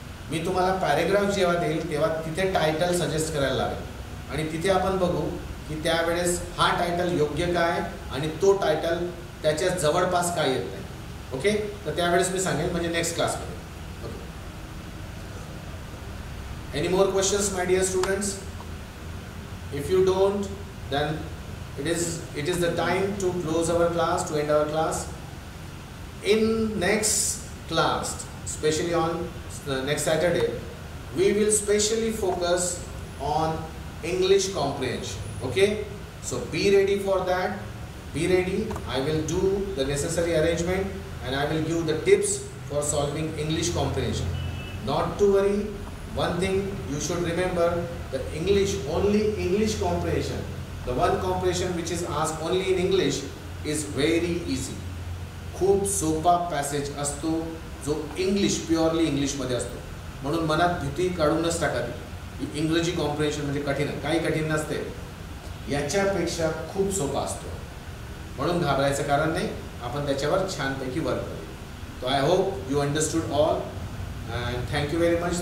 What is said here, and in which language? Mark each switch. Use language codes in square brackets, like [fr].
[mr] मी तुम्हाला पॅरेग्राफ जेव्हा देईल तेव्हा तिथे टायटल सजेस्ट करायला लागेल आणि तिथे आपण बघू की त्यावेळेस हा टायटल योग्य काय आणि तो टायटल त्याच्या जवळपास काय येत नाही. ओके, तर त्यावेळेस मी सांगेल म्हणजे नेक्स्ट क्लासमध्ये. [en] Any more questions, my dear students? If you don't, then it is the time to close our class, to end our class. In next class, especially on next Saturday, we will specially focus on English comprehension. Okay? So be ready for that. Be ready. I will do the necessary arrangement and I will give the tips for solving English comprehension. Not to worry. One thing you should remember, the only English comprehension, the one comprehension which is asked only in English is very easy. [mr] खूप सोपा passage असतो जो purely इंग्लिशमध्ये असतो. म्हणून मनात भीती काढूनच टाका की इंग्रजी कॉम्प्रिहेन्शन म्हणजे कठीण आहे. काही कठीण नसते, याच्यापेक्षा खूप सोपा असतो. म्हणून घाबरायचं कारण नाही, आपण त्याच्यावर छानपैकी वर्क करू. [en] So I hope you understood all. And thank you very much.